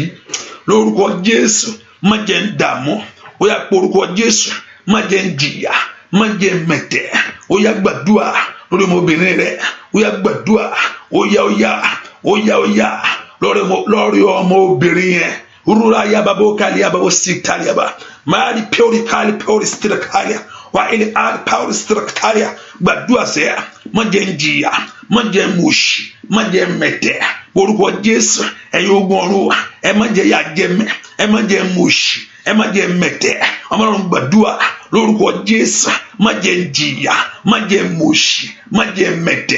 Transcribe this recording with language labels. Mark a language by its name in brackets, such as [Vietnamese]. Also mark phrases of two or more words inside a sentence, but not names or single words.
[Yoruba] Lórúkọ Jésù, má jẹ́ dààmú. Ó yá porúkọ Jésù, má jẹ́ jìyà, má jẹ́ mẹ̀tẹ́. Ó yá gbàdúrà lórí ọmọbìnrin rẹ. Ó yá gbàdúrà. Ó yá lórí ọmọbìnrin yẹn. Urura yababo kali yababo sikali yaba. Mari peori kali peori stirakalia. Wa ili ad peori stirakalia. Gbàdúrà sẹ́, má jẹ́ jìyà, má jẹ́ mùṣì, má jẹ́ mẹ̀tẹ́. Orúkọ Jésù, ẹ̀yin ogun ọ̀run, ẹ má jẹ́ yà jẹ́ mẹ́, ẹ má jẹ́ mùṣì, ẹ má jẹ́ mẹ̀tẹ́. Ọmọlọ́run gbàdúrà lórúkọ Jésù, má jẹ́ jìyà, má jẹ́ mùṣì, má jẹ́ mẹ̀tẹ́.